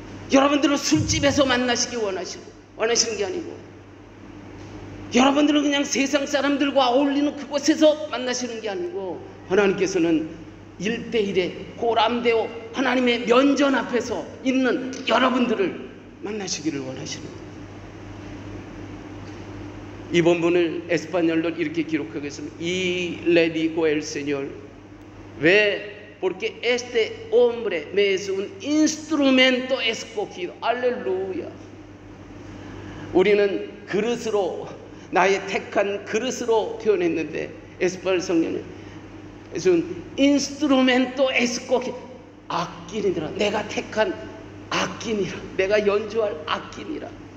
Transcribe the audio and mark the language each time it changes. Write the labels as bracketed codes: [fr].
[ko] 여러분들은 술집에서 만나시기 원하시는 게 아니고, 여러분들은 그냥 세상 사람들과 어울리는 그곳에서 만나시는 게 아니고, 하나님께서는 1대1에 고람되어 하나님의 면전 앞에서 있는 여러분들을 만나시기를 원하십니다. 이 본문을 에스파뇰로 이렇게 기록하겠습니다. [es] Y le dijo el Señor, ve, porque este hombre me es un instrumento escogido. [ko] 할렐루야. 우리는 그릇으로, 나의 택한 그릇으로 표현했는데, 에스파뇰 성경은 es un instrumento escogido, 악기니라. 내가 택한 악기니라. 내가 연주할 악기니라.